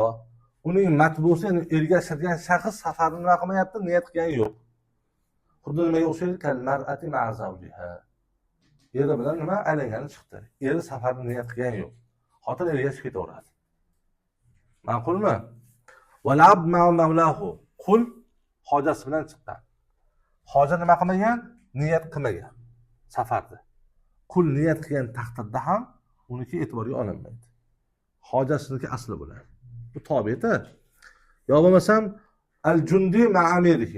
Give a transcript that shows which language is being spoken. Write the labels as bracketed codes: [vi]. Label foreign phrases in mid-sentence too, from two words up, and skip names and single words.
[uz] Uning matbusi, ya'ni ergashadigan shaxs safarni nima qilmayapti, niyat qilgani yo'q. xuddi nimaga o'xshaydi? [ar] كالمرأة مع زوجها. [uz] Eri bilan nima aylangani chiqdi. Eri safarni niyat qilgan yo'q. Xotin ergashib ketaveradi. Ma'qulmi? [ar] والعبد مع مولاه. [uz] Qul hojasi bilan chiqqan. Hoja nima qilmagan? Niyat qilmagan safarda. Qul niyat qilgan taqdirda ham uniki e'tiborga olinmaydi. Hojasiniki asli bo'ladi. Bu tobi'da. Yo bo'lmasam [ar] الجندي مع أميره.